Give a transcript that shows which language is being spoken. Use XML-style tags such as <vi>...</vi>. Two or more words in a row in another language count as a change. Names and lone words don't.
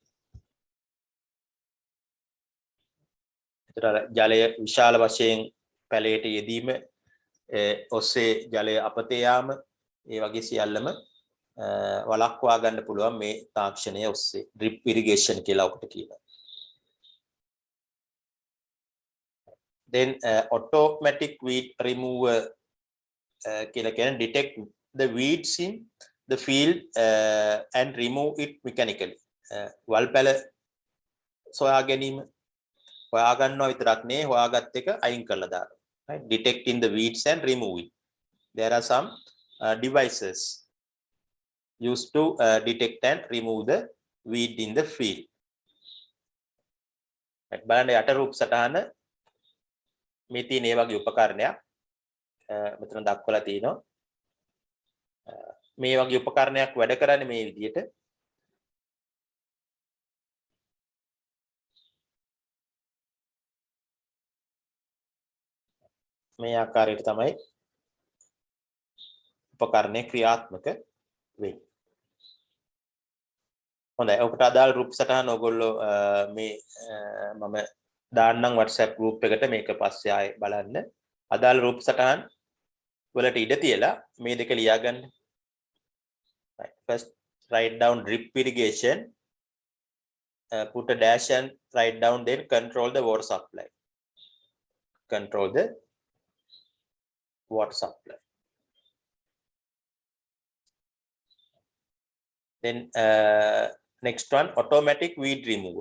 <si>ඒතර ජලය විශාල වශයෙන් පැලයට යෙදීම ඔස්සේ ජලය අපතේ යාම ඒ වගේ සියල්ලම වළක්වා ගන්න පුළුවන් මේ තාක්ෂණය ඔස්සේ</si> <en>drip irrigation</en> <si>කියලා ඔකට කියනවා.</si> <en>then automatic weed remover</en> <si>කියලා කියන්නේ</si> <en>detect the weeds in the field and remove it mechanically.</en> <si>වල්පැල සොයා ගැනීම හොයා ගන්නවා විතරක් නෙවෙයි හොයාගත් එක අයින් කරලා දානවා.</si> <en>right, detecting the weeds and remove it. There are some devices used to detect and remove the weed in the field.</en> <si>බලන්න යට රූප සටහන මේ තියෙන මේ වගේ උපකරණයක් මෙතන දක්වලා තියෙනවා. මේ වගේ උපකරණයක් වැඩ කරන්නේ මේ විදිහට. මේ ආකාරයට තමයි උපකරණය ක්‍රියාත්මක වෙන්නේ. හොඳයි. ඔකට අදාළ රූප සටහන ඔයගොල්ලෝ මේ මම දාන්නම් WhatsApp group එකට මේක පස්සේ ආයේ බලන්න. අදාළ රූප සටහන් වලට ඉඩ තියලා මේ දෙක ලියා ගන්න.</si> <en>Right. First write down drip irrigation, put a dash and write down, then control the water supply. Control the water supply. Then next one, automatic weed remover.</en>